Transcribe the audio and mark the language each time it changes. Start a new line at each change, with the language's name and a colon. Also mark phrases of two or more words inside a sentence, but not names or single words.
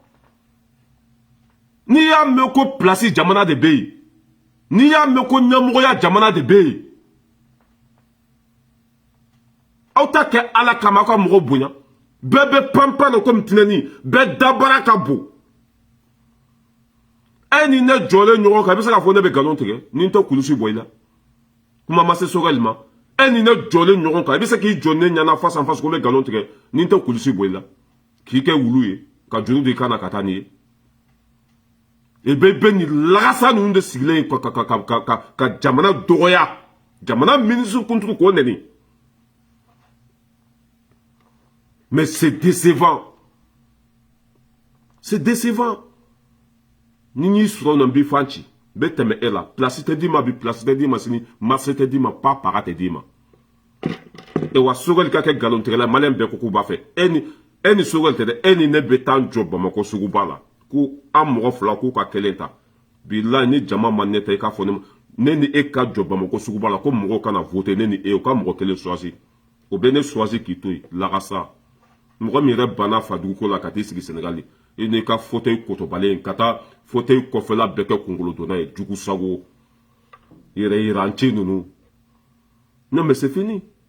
Bambara: n'i y'a mɛn ko pilasi jamana de bɛ yen n'i y'a mɛn ko ɲɛmɔgɔya jamana de bɛ yen aw ta kɛ ala kama aw ka mɔgɔw bonya bɛɛ bɛ panpan komi tinɛni bɛɛ dabara ka bon e ni ne jɔlen ɲɔgɔn kan i bɛ se k'a fɔ ne bɛ nkalon tigɛ ni n tɛ kulusi bɔ i la kuma ma se Sogɛli ma e ni ne jɔlen ɲɔgɔn kan i bɛ se k'i jɔ ne ɲɛna
French: face à face
Bambara: ko n bɛ nkalon tigɛ ni n tɛ kulusi bɔ i la k'i kɛ wulu ye ka juru di i kan na ka taa ni ye i bɛ nin lagasa ninnu de sigilen ka jamana dɔgɔya jamana minisiri kuntigi k'o nɛni
French: mais c'est décevant c'est décevant
Bambara: ni y'i sɔrɔ na n b'i fan ci n bɛ tɛmɛ e la place tɛ d'i ma bi place tɛ d'i ma sini marché tɛ d'i ma pas paga tɛ d'i ma e wa Sogɛli ka kɛ nkalontigɛla maliyɛn bɛɛ ko k'u b'a fɛ e ni Sogɛli tɛ dɛ e ni ne bɛ taa jɔ Bamakɔ suguba la ko an mɔgɔ fila k'u ka kelen ta bilahi ni jama ma ne ta i k'a fɔ ne ni e ka jɔ Bamakɔ suguba la ko mɔgɔw kana voter ne ni e o ka mɔgɔ kelen choisi o bɛ ne choisi k'i to yen lagasa mɔgɔ min yɛrɛ banna Fadugu la ka t'i sigi Senegali i n'i ka fauteuil kotobalen ka taa fauteuil kɔfɛla bɛɛ kɛ kunkolo donna ye jugu sago yɛrɛ yiranci ninnu
French: non mais c'est fini